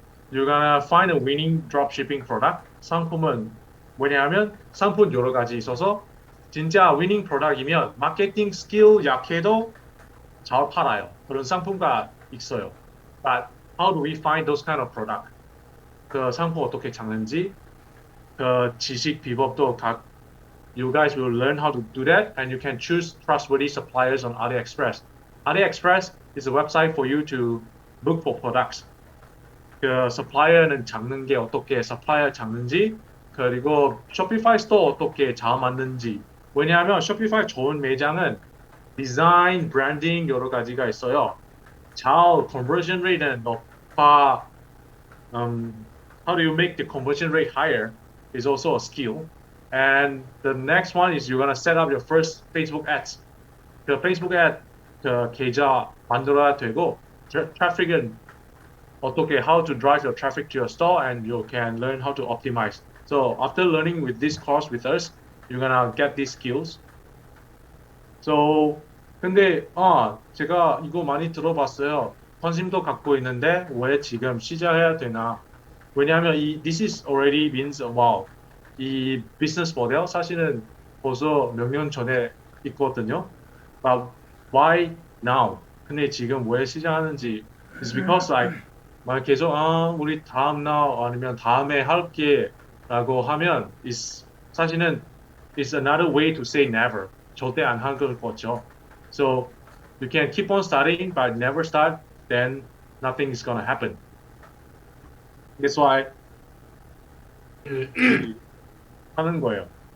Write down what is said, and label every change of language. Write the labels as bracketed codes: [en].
[en] You're gonna find a winning dropshipping product. [ko] 상품은 뭐냐면 상품 여러 가지 있어서 진짜 winning product이면 마케팅 스킬 약해도 잘 팔아요. 그런 상품가 있어요. [en] But how do we find those kind of product? [ko] 그 상품 어떻게 찾는지 그 지식 비법도 각 [en] you guys will learn how to do that and you can choose trustworthy suppliers on AliExpress. AliExpress is a website for you to look for products. [ko] 그 supplier는 잡는 게 어떻게 supplier 잡는지 그리고 쇼피파이 스토어 어떻게 잘 만드는지 왜냐하면 쇼피파이 좋은 매장은 디자인, 브랜딩 여러 가지가 있어요. 잘 conversion rate는 높아 [en] how do you make the conversion rate higher is also a skill. And the next one is you're gonna set up your first Facebook ads. [ko] 그 Facebook ad 그 계좌 만들어야 되고 traffic은 어떻게 [en] how to drive your traffic to your store and you can learn how to optimize. So after learning with this course with us, you're gonna get these skills. [ko] So 근데 제가 이거 많이 들어봤어요. 관심도 갖고 있는데 왜 지금 시작해야 되나? 왜냐하면 [en] this is already means wow. [ko] 이 비즈니스 모델 사실은 벌써 몇 년 전에 있거든요. [en] But why now? [ko] 근데 지금 왜 시작하는지 [en] is because like [ko] 막 계속 우리 다음 날 아니면 다음에 할게라고 하면 is 사실은 [en] is another way to say never. [ko] 절대 안 할 거죠. [en] So you can keep on starting but never start, then nothing is gonna happen. That's why [ko] 하는 거예요.